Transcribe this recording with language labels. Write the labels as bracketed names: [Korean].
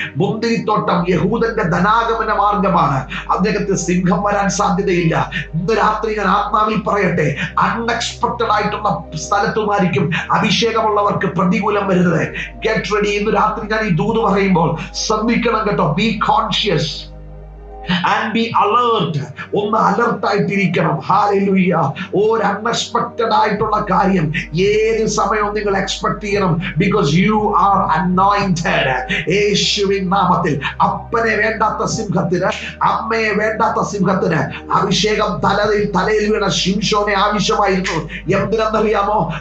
[Malayalam] മുന്തിരിത്തോട്ടം യഹൂദന്റെ ധനാഗമന മാർഗമാണ്. അദ്ദേഹത്തെ സിംഹം വരാൻ സാധ്യതയില്ല. ഇന്ന് രാത്രി ഞാൻ ആത്മാവിൽ പറയട്ടെ, അൺഎക്സ്പെക്ടഡ് ആയിട്ടുള്ള സ്ഥലത്തുമായിരിക്കും അഭിഷേകമുള്ളവർക്ക് പ്രതികൂലം വരുന്നത്. [English] Get ready. [Malayalam] ഇന്ന് രാത്രി ഞാൻ ഈ ദൂത് പറയുമ്പോൾ ശ്രദ്ധിക്കണം കേട്ടോ. [English] Be conscious and be alert. [Malayalam] ഒന്ന് അലർട്ട് ആയിട്ടിരിക്കണം. ഹല്ലേലൂയ. ഒരു അൺഎക്സ്പെക്ടഡ് ആയിട്ടുള്ള കാര്യം ഏത് സമയവും നിങ്ങൾ എക്സ്പെക്ട് ചെയ്യണം. [English] Because you are anointed. [Malayalam] യേശുവിൻ നാമത്തിൽ. അപ്പനെ വേണ്ടാത്ത സിംഹത്തിന്, അമ്മയെ വേണ്ടാത്ത സിംഹത്തിന് അഭിഷേകം തലയിൽ വീണ ശിംശോനെ ആവശ്യമായിരുന്നു. എന്തിനെന്നറിയാമോ?